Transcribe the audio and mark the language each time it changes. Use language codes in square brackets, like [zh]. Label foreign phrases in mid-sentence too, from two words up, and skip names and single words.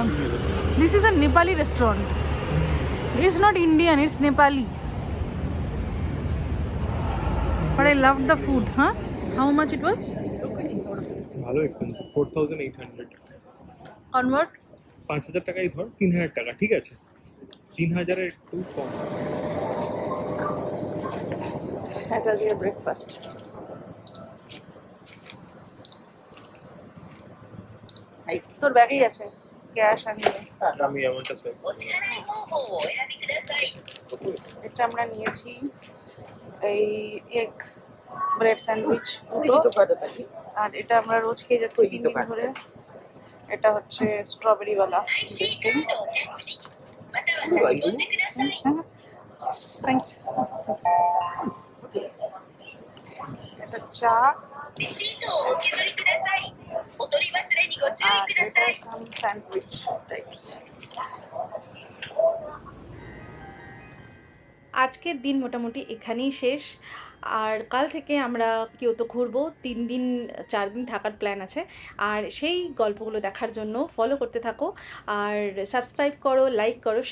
[en] This is a Nepali restaurant, it's not Indian, it's Nepali, but I love the food. হ্যাঁ, how much it was? [bn] ভালো এক্সপেন্সিভ, 4800 কনভার্ট 5000 টাকাই ধর, 3000 টাকা, ঠিক আছে, 3000 এর একটু কম। [en] That was your breakfast. [bn] তোর ব্যাগেই আছে ক্যাশ আর নিয়ে। আমি এমনটা চাই। এটা আমরা নিয়েছি এই এগ [en] bread sandwich [bn] দুটো, আর এটা আমরা রোজ খেয়ে যাচ্ছি 3 দিন ধরে। এটা হচ্ছে স্ট্রবেরিওয়ালা বিস্কিট। [en] thank you. [bn] এটা চা, [ja] レシートをお受け取りください。お取り忘れにご注意 [bn] আর [ja] くだ [bn] এটা [ja] さい。 [en] some sandwich types. [bn] আজকের দিন মোটামুটি এখানেই শেষ। আর কাল থেকে আমরা কিয়োতো ঘুরবো, 3 দিন 4 দিন থাকার প্ল্যান আছে। আর সেই গল্পগুলো দেখার জন্য ফলো করতে থাকো, আর সাবস্ক্রাইব করো, লাইক করো, শেয়ার করো।